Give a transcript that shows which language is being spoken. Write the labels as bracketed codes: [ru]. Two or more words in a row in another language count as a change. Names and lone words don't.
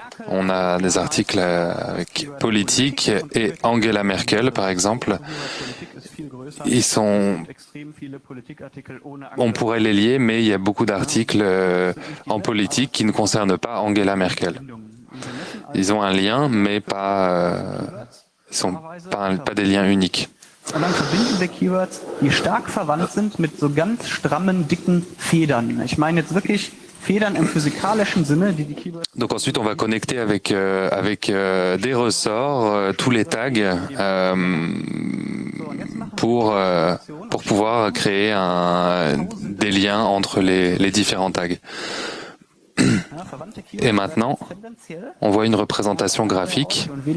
[fr] On a des articles avec politique et Angela Merkel, par exemple. On pourrait les lier, mais il y a beaucoup d'articles en politique qui ne concernent pas Angela Merkel. Ils ont un lien, mais sont pas des liens uniques. [de] Und dann verbinden wir Keywords, die stark verwandt sind mit so ganz strammen, dicken Federn. Ich meine jetzt wirklich Federn im physikalischen Sinne, die Keywords. [fr] Donc ensuite, on va connecter avec des ressorts tous les tags pour pouvoir créer des liens entre les différents tags. Et maintenant, on voit une représentation graphique.